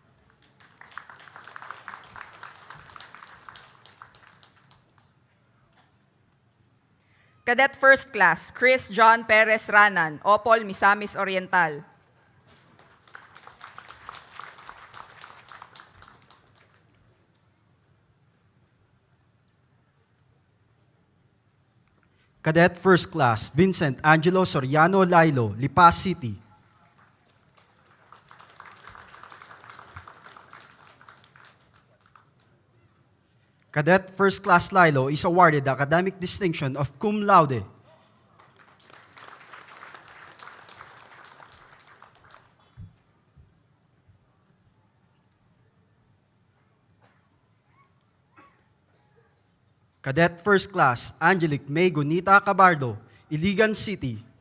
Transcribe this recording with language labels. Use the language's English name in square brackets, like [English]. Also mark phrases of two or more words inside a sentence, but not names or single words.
[English] Cadet First Class Chris John Perez Ranan, Opol, Misamis Oriental. Cadet First Class Vincent Angelo Soriano Lailo, Lipas City. Cadet First Class Lilo is awarded the academic distinction of cum laude. Cadet First Class Angelic May Gunita Cabardo, Iligan City.